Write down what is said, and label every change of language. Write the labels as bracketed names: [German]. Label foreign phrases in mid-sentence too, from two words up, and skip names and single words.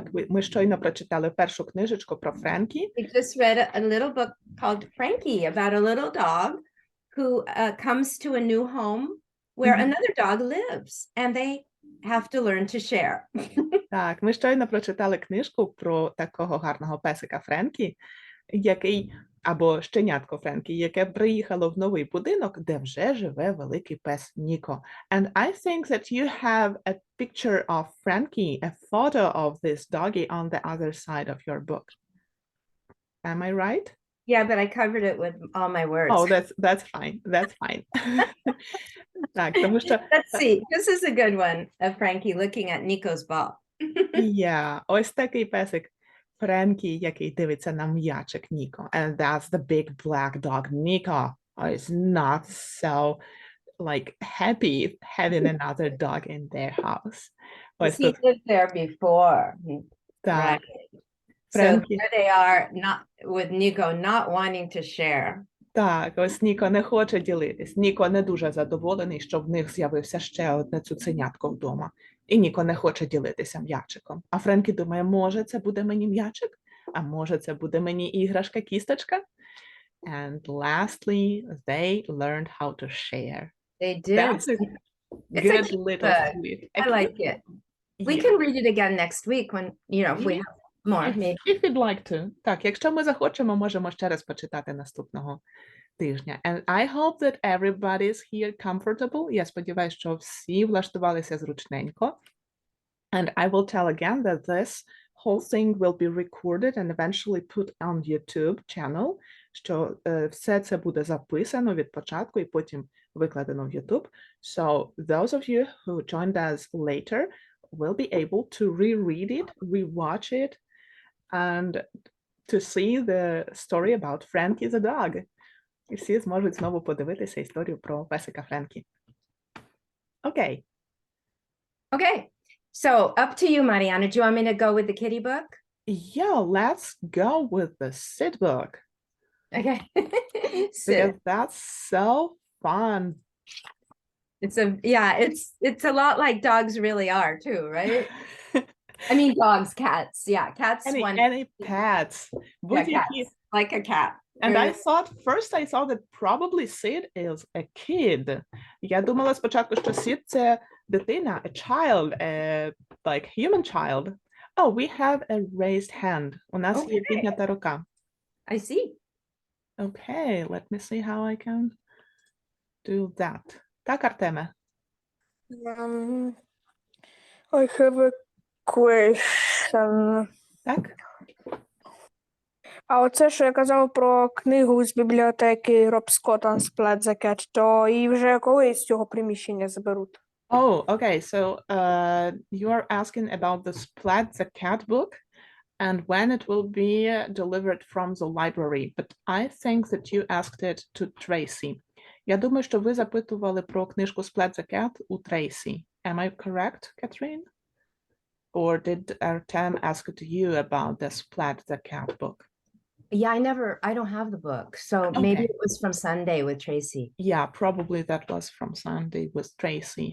[Ukrainian] Ми щойно прочитали першу книжечку про Френкі. [English] We just read a little book called Frankie about a little dog who comes to a new home where Mhm. another dog lives and they have to learn to share. [Ukrainian] Так, ми щойно прочитали книжку про такого гарного песика Френкі, який, або щенятко Френкі, яке приїхало в новий будинок, де вже живе великий пес Ніко. [English] And I think that you have a picture of Frankie, a photo of this doggy on the other side of your book. Am I right? Yeah, but I covered it with all my words. Oh, that's fine. That's fine. [Ukrainian] Так, тому що [English] Let's see. This is a good one of Frankie looking at Nico's ball. yeah, [Ukrainian] ось такий песик Френкі, який дивиться на м'ячик Ніко. [English] And that's the big black dog Nico is not so like happy having another dog in their house. [Ukrainian] Ось [English] He [Ukrainian] тут [English] lived there before. [Ukrainian] так. [English] Right. So Frankie. there they are, not with Nico not wanting to share. Так, ось Ніко не хоче ділитись. Ніко не дуже задоволений, що в них з'явився ще одне цуценятко вдома. І Ніко не хоче ділитися м'ячиком. А Френкі думає, може це буде мені м'ячик? А може це буде мені іграшка-кісточка? And lastly, they learned how to share. They did. That's a It's a good cute little book. sweet. I like it. We Yeah. can read it again next week when, if we Yeah. have more, maybe. If you'd like to. [Ukrainian] Так, якщо ми захочемо, можемо ще раз почитати наступного тижня. [English] And I hope that everybody's here comfortable. [Ukrainian] Я сподіваюся, що всі влаштувалися зручненько. [English] And I will tell again that this whole thing will be recorded and eventually put on YouTube channel, [Ukrainian] що все це буде записано від початку і потім викладено в YouTube. [English] So those of you who joined us later will be able to reread it, rewatch it, and to see the story about Frankie the dog. [Ukrainian] І всі зможуть знову подивитися історію про песика Френкі. [English] Okay. Okay. So up to you, Marianna. Do you want me to go with the kitty book? Yeah, let's go with the sit book. Okay. Sit. Because that's so fun. It's a lot like dogs really are too, right? I mean dogs, cats. Yeah, cats. Any pets. Yeah, cats. Like a cat. And I thought that probably Sid is a kid. [Ukrainian] Я думала спочатку, що Sid це дитина, [English] a child, like human child. Oh, we have a raised hand. [Ukrainian] У нас є піднята рука. [English] I see. Okay, let me see how I can do that. [Ukrainian] Так, Артеме? [English] I have a question. [Ukrainian] Так? А оце, що я казав про книгу з бібліотеки Rob Scott Unsplat the Cat, то її вже коли з цього приміщення заберуть? [English] Oh, okay. So you are asking about the Splat the Cat book and when it will be delivered from the library. But I think that you asked it to Tracy. [Ukrainian] Я думаю, що ви запитували про книжку Splat the Cat у Tracy. [English] Am I correct, Katharine? Or did Artem ask to you about the Splat the Cat book? Yeah, I don't have the book. So maybe Okay. it was from Sunday with Tracy. Yeah, probably that was from Sunday with Tracy.